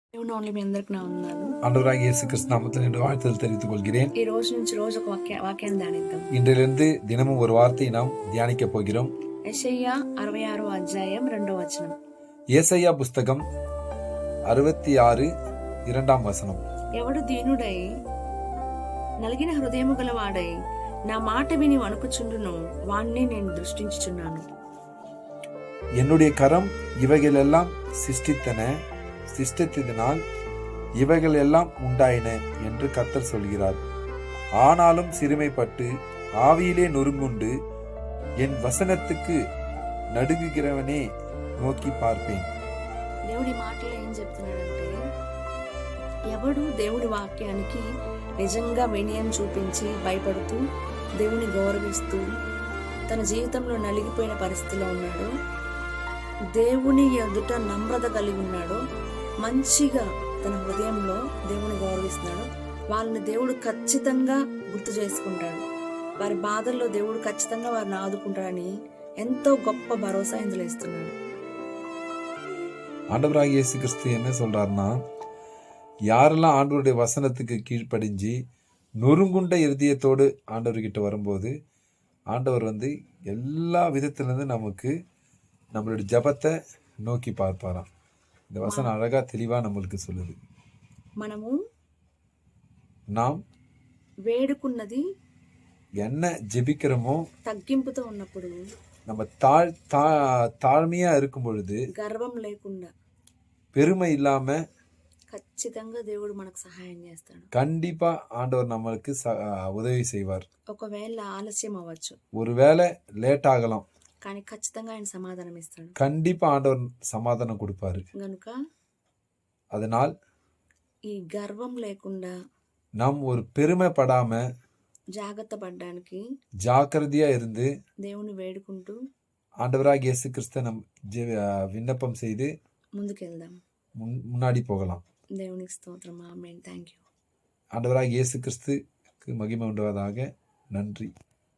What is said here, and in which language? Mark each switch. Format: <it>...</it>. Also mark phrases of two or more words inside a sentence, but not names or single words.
<te>మీ అందరికి నా వందనాలు.</te> <ta>ஆண்டவராகிய இயேசு கிறிஸ்து நாமத்தில் என்று வாழ்த்துதல் தெரிவித்துக் கொள்கிறேன்.</ta> <te>ఈ రోజు నుంచి రోజు ఒక వాక్యాన్ని ధ్యానిద్దాం.</te> <ta>இன்றிலிருந்து தினமும் ஒரு வார்த்தையை நாம் தியானிக்க போகிறோம்.</ta> <te>యెషయా 66వ అధ్యాయం 2వ వచనం. యేసయ్యా పుస్తకం 66 2వ వచనం. ఎవడు దీనుడై నలిగిన హృదయము గలవాడై నా మాట విని వణుకుచుండును వాణ్ణి నేను దృష్టించుచున్నాను.</te> <ta>என்னுடைய கரம் இவைகளெல்லாம் சிருஷ்டித்ததினால் இவைகள் எல்லாம் உண்டாயின என்று கர்த்தர் சொல்கிறார். ஆனாலும் சிறுமைப்பட்டு ஆவியிலே நொறுங்குண்டு என் வசனத்துக்கு நடுங்குகிறவனே நோக்கி பார்ப்பேன்.</ta> <te>దేవుడి మాటలో ఏం చెప్తున్నాడంటే, ఎవడు దేవుడి వాక్యానికి నిజంగా వినయం చూపించి భయపడుతూ దేవుని గౌరవిస్తూ తన జీవితంలో నలిగిపోయిన పరిస్థితిలో ఉన్నాడు, దేవుని ఎదుట నమ్రత కలిగి ఉన్నాడు, మంచిగా తన హృదయంలో దేవుని గౌరవిస్తున్నాడు, వాళ్ళని దేవుడు ఖచ్చితంగా గుర్తు చేసుకుంటాడు. వారి బాధల్లో దేవుడు ఖచ్చితంగా వారిని ఆదుకుంటాడని ఎంతో గొప్ప భరోసా ఇందులో ఇస్తున్నాడు.</te> <ta>ஆண்டவராகிய இயேசு கிறிஸ்து என்ன சொல்றாருன்னா, யாரெல்லாம் ஆண்டவருடைய வசனத்துக்கு கீழ்ப்படிஞ்சு நொறுங்குண்ட இருதயத்தோடு ஆண்டவர்கிட்ட வரும்போது ஆண்டவர் எல்லா விதத்திலிருந்து நமக்கு நம்மளுடைய ஜபத்தை நோக்கி பார்ப்பாராம். இந்த வசனம் அழகா தெளிவா நம்மளுக்கு சொல்லுது. நாம்</ta> <te>వేడుకున్నది</te> <ta>என்ன ஜெபிக்கிறோமோ</ta> <te>తగ్గింపుతో ఉన్నప్పుడు,</te> <ta>நம்ம தாழ்மையா இருக்கும் பொழுது,</ta> <te>గర్వం లేకుండా,</te> <ta>பெருமை இல்லாம</ta> <te>ఖచ్చితంగా దేవుడు మనకు సహాయం చేస్తాడు.</te> <ta>கண்டிப்பா ஆண்டவர் நம்மளுக்கு உதவி செய்வார்.</ta> <te>ఒకవేళ ఆలస్యం అవ్వచ్చు,</te> <ta>ஒருவேளை லேட் ஆகலாம்,</ta> <te>కానీ ఖచ్చితంగా ఆయన సమాధానం ఇస్తాడు.</te> <ta>கண்டிப்பா ஆண்டவர் சமாதானம் கொடுப்பாரு.</ta> <te>గనుక</te> <ta>அதனால்</ta> <te>ఈ గర్వం లేకుండా</te> <ta>நாம் ஒரு பெருமைப்படாம</ta> <te>జాగ్రత్త పడడానికి</te> <ta>ஜாக்கிரதையா இருந்து</ta> <te>దేవుని వేడుకుంటూ</te> <ta>ஆண்டவராகிய இயேசு கிறிஸ்து நம் விண்ணப்பம் செய்து</ta> <te>ముందుకెళ్దాం,</te> <ta>முன்னாடி போகலாம்.</ta> <te>దేవునికి స్తోత్రం. ఆమేన్. థాంక్యూ.</te> <ta>ஆண்டவராகிய இயேசு கிறிஸ்துக்கு மகிமை உண்டாவதாக. நன்றி.</ta>